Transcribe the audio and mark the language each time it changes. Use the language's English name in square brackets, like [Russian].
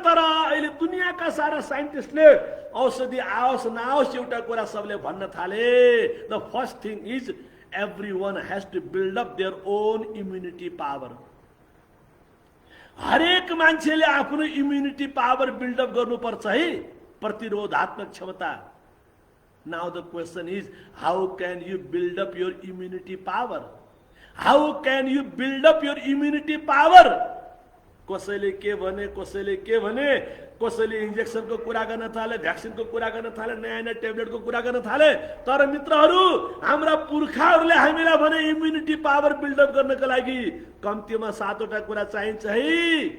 [Nepali] तर अहिले दुनियाँका सारा साइन्टिस्टले औषधि आओस् नआओस् एउटा कुरा सबले भन्न थाले। [English] The first thing is everyone has to build up their own immunity power. [Nepali] हरेक मान्छेले आफ्नो इम्युनिटी पावर बिल्डअप गर्नुपर्छ है, प्रतिरोधात्मक क्षमता। [English] Now the question is how can you build up your immunity power? How can you build up your immunity power? [Nepali] कसैले के भने, कसैले के भने, कसैले इन्जेक्सनको कुरा गर्न थाले, भ्याक्सिनको कुरा गर्न थाले, नयाँ नयाँ ट्याब्लेटको कुरा गर्न थाले। तर मित्रहरू, हाम्रा पुर्खाहरूले हामीलाई भने इम्युनिटी पावर बिल्डअप गर्नको लागि कम्तीमा 7वटा कुरा चाहिन्छ है।